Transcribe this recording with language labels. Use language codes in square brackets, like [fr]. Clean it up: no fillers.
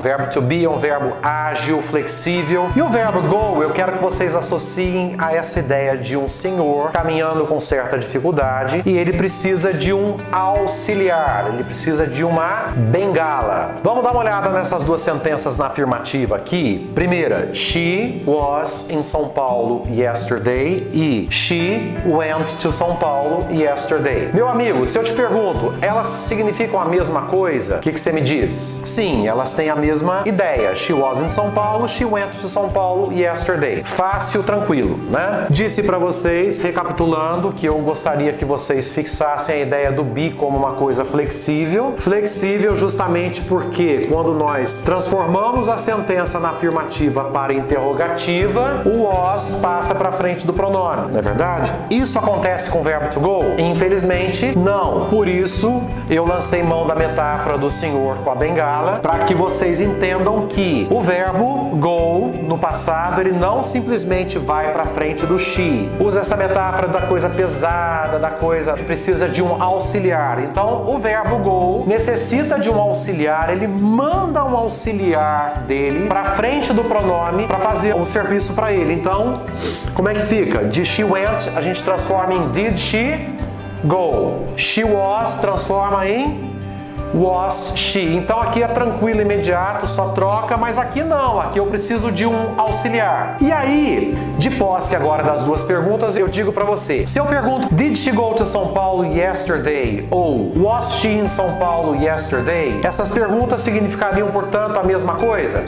[pt] Verbo to be é um verbo ágil, flexível. E o verbo go, eu quero que vocês associem a essa ideia de um senhor caminhando com certa dificuldade e ele precisa de um auxiliar, ele precisa de uma bengala. Vamos dar uma olhada nessas duas sentenças na afirmativa aqui. Primeira, [en] she was in São Paulo yesterday e she went to São Paulo yesterday. [pt] Meu amigo, se eu te pergunto, elas significam a mesma coisa? O que você me diz? Sim, elas têm a mesma ideia. [en] She was in São Paulo, she went to São Paulo yesterday. [pt] Fácil, tranquilo, né? Disse para vocês, recapitulando, que eu gostaria que vocês fixassem a ideia do be como uma coisa flexível. Flexível justamente porque quando nós transformamos a sentença na afirmativa para interrogativa, o was passa para frente do pronome, não é verdade? Isso acontece com o verbo to go? Infelizmente, não. Por isso, eu lancei mão da metáfora do senhor com a bengala, para que vocês entendam que o verbo go, no passado, ele não simplesmente vai para frente do she. Usa essa metáfora da coisa pesada, da coisa que precisa de um auxiliar. Então, o verbo go necessita de um auxiliar, ele manda um auxiliar dele para frente do pronome para fazer o serviço para ele. Então, como é que fica? De [en] she went, [pt] a gente transforma em [en] did she go. She was [pt] transforma em [en] was she. [pt] Então aqui é tranquilo, imediato, só troca, mas aqui não, aqui eu preciso de um auxiliar. E aí, de posse agora das duas perguntas, eu digo pra você, se eu pergunto [en] did she go to São Paulo yesterday [pt] ou [en] was she in São Paulo yesterday, [pt] essas perguntas significariam, portanto, a mesma coisa?